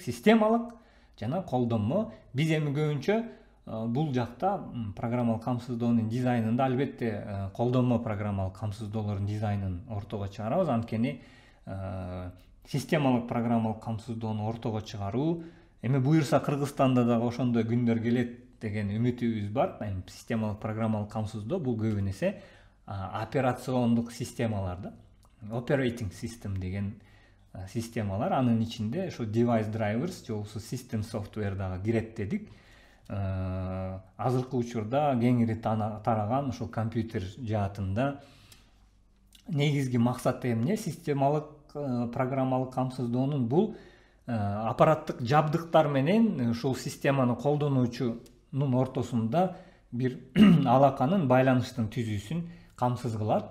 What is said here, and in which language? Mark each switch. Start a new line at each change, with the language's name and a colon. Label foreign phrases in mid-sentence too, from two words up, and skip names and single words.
Kyrgyz: Системалык жана колдонмо. Биз эми көбүнчө бул жакта программалык камсыздоонун дизайнында албетте колдонмо программалык камсыздоолордун дизайнын ортого чыгарабыз. Анткени системалык программалык камсыздоону ортого чыгаруу эми буюрса Кыргызстанда дагы ошондой күндөр келет деген үмүтүбүз бар. Системалык программалык камсыздоо бул көбүн эсе операциондук системалар да.
English: Operating system
Kyrgyz: деген системалар, анын ичинде ошо
English: device drivers
Kyrgyz: же болбосо
English: system software
Kyrgyz: дагы кирет дедик. Азыркы учурда кеңири тараган ошол компьютер жаатында негизги максаты эмне? Системалык программалык камсыздоонун бул аппараттык жабдыктар менен ушул системаны колдонуучунун ортосунда бир алаканын, байланыштын түзүүсүн камсыз кылат.